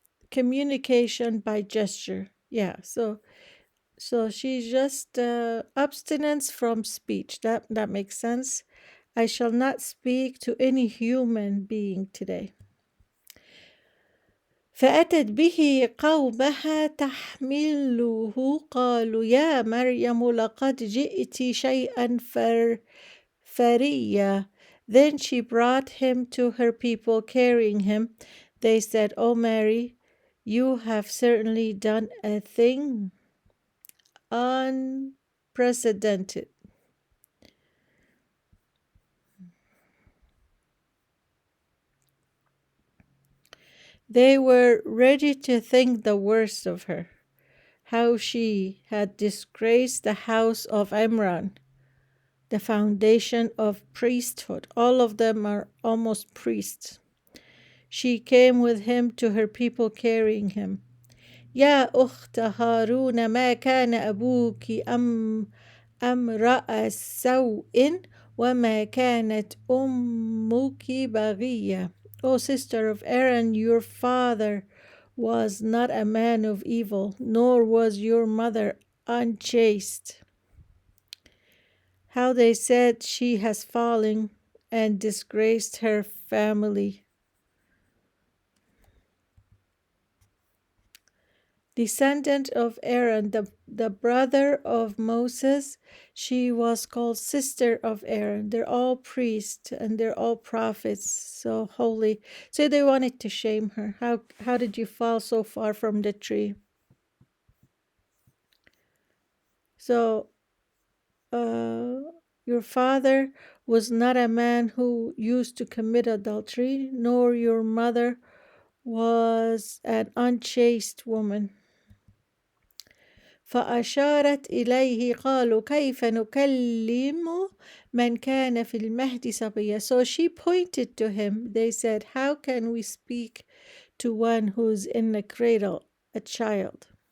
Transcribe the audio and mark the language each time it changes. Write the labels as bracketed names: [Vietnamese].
[English] Communication by gesture. Yeah, so she's just abstinence from speech. That makes sense. I shall not speak to any human being today. [Arabic] فأتت به قومها تحمله قالوا يا مريم لقد جئت شيئا فريا. [English] Then she brought him to her people carrying him. They said, "O Mary, you have certainly done a thing unprecedented." They were ready to think the worst of her, how she had disgraced the house of Imran, the foundation of priesthood. All of them are almost priests. She came with him to her people carrying him. [Arabic] يا أخت هارون ما كان أبوك امرأ سوء وما كانت أمك بغية. [English] O sister of Aaron, your father was not a man of evil, nor was your mother unchaste. How they said she has fallen and disgraced her family. Descendant of Aaron, the brother of Moses, she was called sister of Aaron. They're all priests and they're all prophets, so holy. So they wanted to shame her. How did you fall so far from the tree? So your father was not a man who used to commit adultery, nor your mother was an unchaste woman. [Arabic] فأشارت إليه قالوا كيف نكلم من كان في المهد صبيا. [English] So she pointed to him. They said, how can we speak to one who's in the cradle, a child?